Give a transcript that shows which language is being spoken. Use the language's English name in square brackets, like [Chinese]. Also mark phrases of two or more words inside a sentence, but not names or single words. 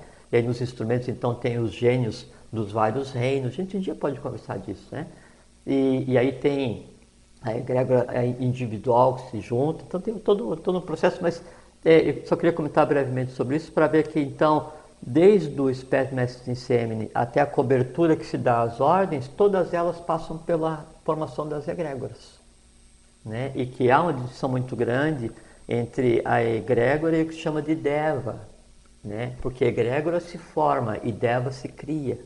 [Portuguese] E aí nos instrumentos, então, tem os gênios dos vários reinos. A gente um dia pode conversar disso, né? E aí tem a egrégora individual que se junta, então tem todo um processo, mas eu só queria comentar brevemente sobre isso para ver que, então, desde o [Latin] spes messis in semine [Portuguese] até a cobertura que se dá às ordens, todas elas passam pela formação das egrégoras, né? E que há uma distinção muito grande entre a egrégora e o que se chama de deva, né? Porque egrégora se forma e deva se cria.